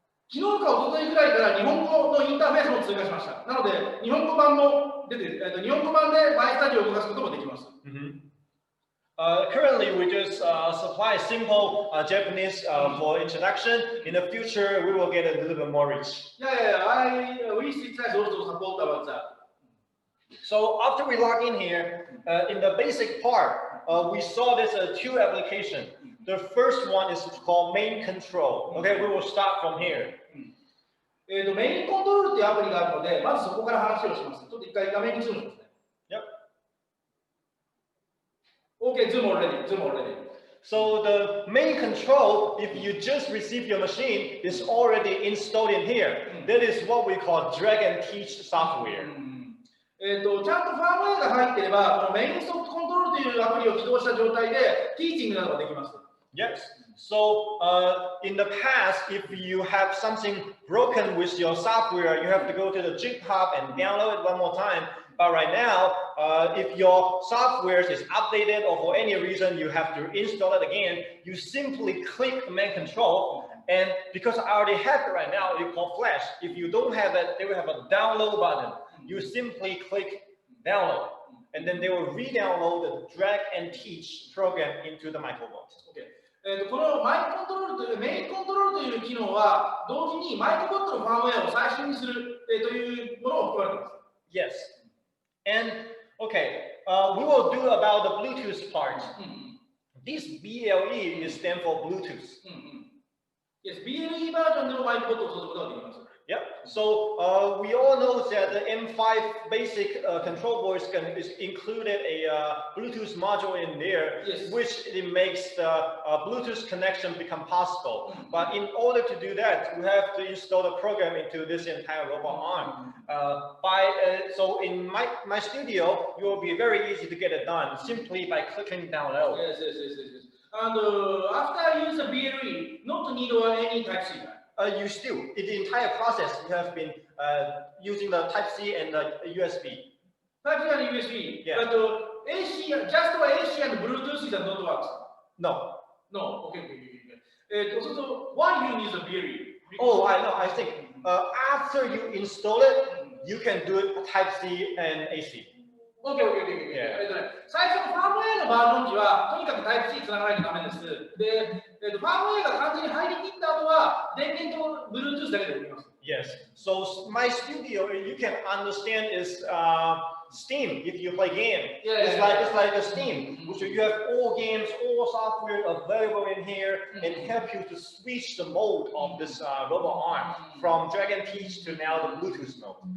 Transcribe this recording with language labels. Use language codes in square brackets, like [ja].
[ja] 昨日か一昨日ぐらいから日本語のインターフェースも追加しました。なので日本語版も出て、日本語版でmyStudioを動かすこともできます。 [en] Currently, we just supply simple Japanese for introduction. In the future, we will get a little bit more rich. Yeah. We also support about that. So after we log in here, in the basic part, we saw this 2 applications. The first one is called main control. Okay, we will start from here. [ja] メインコントロールというアプリがあるので、まずそこから話をします。ちょっと一回画面にズームしますね。 [en] Okay, zoom already. So the main control, if you just receive your machine, is already installed in here. That is what we call drag and teach software. [ja] ちゃんとファームウェアが入っていれば、このメインソフトコントロールというアプリを起動した状態で、ティーチングなどができます。 [en] Yes. So in the past, if you have something broken with your software, you have to go to the GitHub and download it one more time. But right now, if your software is updated or for any reason you have to install it again, you simply click command control. And because I already have it right now, it's called Flash. If you don't have it, they will have a download button. You simply click download. And then they will re-download the drag and teach program into the myCobot. Okay. [ja] このマイコントロールというメインコントロールという機能は同時にmyCobotのファームウェアを最新にするというものを含まれています。 [en] Yes. And okay, we will do about the Bluetooth part. This BLE is stand for Bluetooth. [ja] Yes, BLE バージョンでもmyCobotを操作することができます。 [en] Yep. So we all know that the M5 basic control board is included a Bluetooth module in there, Yes. which it makes the Bluetooth connection become possible. But in order to do that, you have to install the program into this entire robot arm. So in myStudio, it will be very easy to get it done simply by clicking download. Yes. And after I use the BLE, not need any Type-C. You still, in the entire process, you have been using the Type-C and the USB. Type-C and USB. Yeah. But AC, just AC and Bluetooth is not works. No. No. Okay. So why you use the BLE? Oh, I know. I think after you install it, you can do it Type-C and AC. OK。 [ja] 最初のファームウェイのバージョン時は、とにかく Type-C つながないとダメです。で、ファームウェイが完全に入りきった後は、電源と Bluetooth だけでできます。 [en] Yes. So myStudio, you can understand is Steam. If you play game, it's like a Steam. So you have all games, all software available in here, and help you to switch the mode of this robot arm from Dragon Teach to now the Bluetooth mode.